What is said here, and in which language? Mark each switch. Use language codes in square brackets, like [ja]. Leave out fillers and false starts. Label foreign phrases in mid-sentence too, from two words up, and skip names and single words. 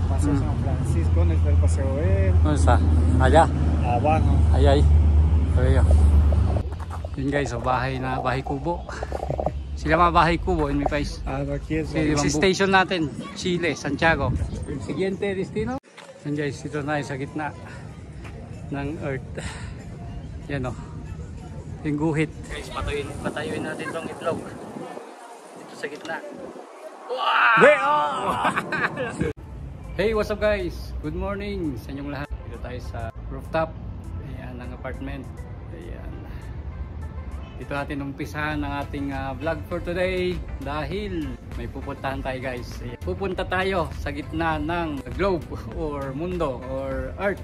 [es] Paseo San Francisco, donde está el Paseo B. ¿Dónde está? Allá. Abajo. [tl] Ay. Ayo. Yun guys, bahay kubo. Sila mga bahay kubo [es] in mi país. Aquí es [tl] station natin, [es] Chile, Santiago. El siguiente destino. [tl] Yan guys, dito na sa gitna ng Earth. Yan o. Yung guhit. Guys, patayuin natin itong itlog. Dito sa gitna. Wow! [en] Hey, what's up guys? Good morning [tl] sa inyong lahat. Dito tayo sa rooftop. Ayan, ng apartment. Ayan. Dito natin umpisahan ang ating vlog [en] for today [tl] dahil may pupuntahan tayo guys. Pupunta tayo sa gitna ng globe or mundo or earth.